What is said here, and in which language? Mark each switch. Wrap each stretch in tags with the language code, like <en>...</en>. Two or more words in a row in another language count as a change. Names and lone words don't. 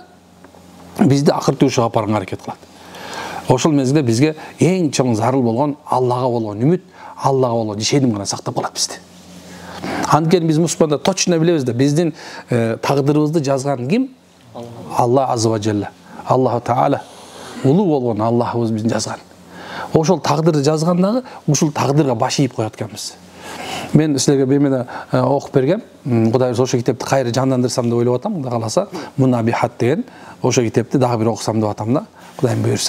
<ky>Бизди акыртып ушуга апарганга аракет кылат. Ошол мезгилде бизге эң чоң зарыл болгон Аллага болгон үмүт, Аллага болгон ишеним гана сактап калат бизди. Анткени биз мусулмандар точно билебиз да, биздин тагдырыбызды жазган ким?</ky> <ar>الله عز وجل. الله تعالى.</ar> <ky>Улуу болгон Аллахыбыз бизди жазган. Ошол тагдырды жазгандагы ушул тагдырга баш ийип коет экенбиз. Мен силерге бемеде окуп бергем. Кудай ошо китепти кайра жандандырсам деп ойлоп атам, Кудай кааласа. Мунабихат деген ошо китепти дагы бир окусам деп атам да, Кудайым буйрса.</ky>